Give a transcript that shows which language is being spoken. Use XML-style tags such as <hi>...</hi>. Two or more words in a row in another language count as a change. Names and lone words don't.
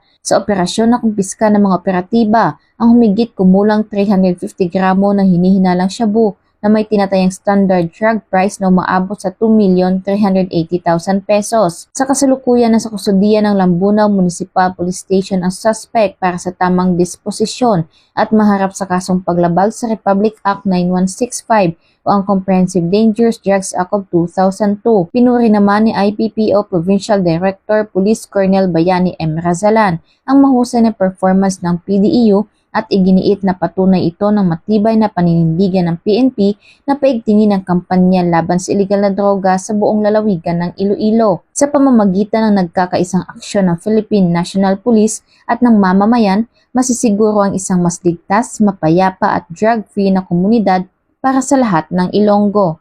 <tl>Sa operasyon na kumpiska ng mga operatiba, ang humigit kumulang 350 gramo ng hinihinalang shabu na may tinatayang</tl> <en>standard drug price</en> <tl>na umaabot sa 2,380,000 pesos. Sa kasalukuyan na sa kustudiya ng Lambunaw Municipal Police Station ang suspect para sa tamang disposisyon at maharap sa kasong paglabag sa Republic Act 9165 o ang Comprehensive Dangerous Drugs Act of 2002. Pinuri naman ni IPPO Provincial Director Police Colonel Bayani M. Razalan ang mahusay na performance ng PDEU at iginiit na patunay ito ng matibay na paninindigan ng PNP na paigtingin ang kampanya laban sa iligal na droga sa buong lalawigan ng Iloilo. Sa pamamagitan ng nagkakaisang aksyon ng Philippine National Police at ng mamamayan, masisiguro ang isang mas ligtas, mapayapa at drug-free na komunidad para sa lahat ng Ilonggo.</tl>